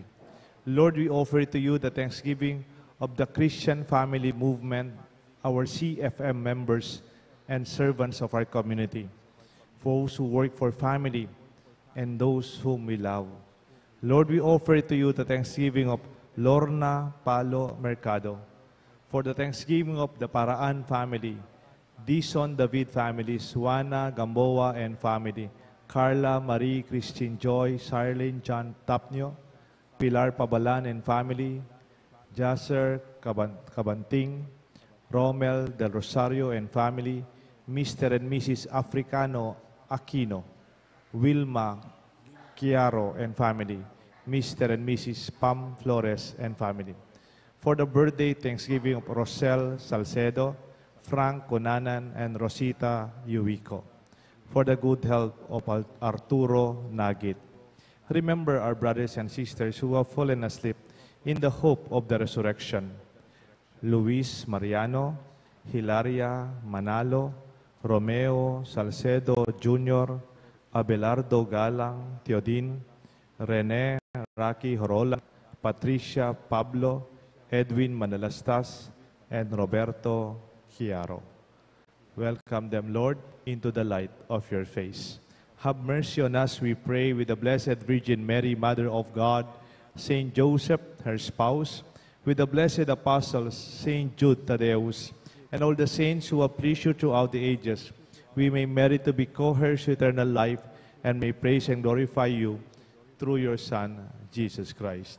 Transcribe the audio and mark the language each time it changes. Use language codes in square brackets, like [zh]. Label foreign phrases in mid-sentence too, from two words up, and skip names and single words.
[en] Lord, we offer to you the thanksgiving of the Christian Family Movement, our CFM members, and servants of our community, those who work for family, and those whom we love. Lord, we offer to you the thanksgiving of Lorna Palo Mercado, for the thanksgiving of the Paraan family, Dison David families, Juana Gamboa and family, Carla Marie Christine Joy, Sarlene John Tapnio, Pilar Pabalan and family, Jasser Cabanting, Romel Del Rosario and family, Mr. and Mrs. Africano Aquino, Wilma Chiaro and family, Mr. and Mrs. Pam Flores and family. For the birthday thanksgiving of Rosel Salcedo, Frank Conanan, and Rosita Yuico. For the good health of Arturo Nagit. Remember our brothers and sisters who have fallen asleep in the hope of the resurrection. Luis Mariano, Hilaria Manalo, Romeo Salcedo Jr., Abelardo Galang, Teodin, Rene Rocky Horola, Patricia Pablo, Edwin Manalastas, and Roberto Chiaro. Welcome them, Lord, into the light of your face. Have mercy on us, we pray, with the Blessed Virgin Mary, Mother of God, Saint Joseph, her spouse, with the blessed apostles, Saint Jude Thaddeus, and all the saints who have pleased you throughout the ages, we may merit to be co-heirs to eternal life and may praise and glorify you through your Son, Jesus Christ.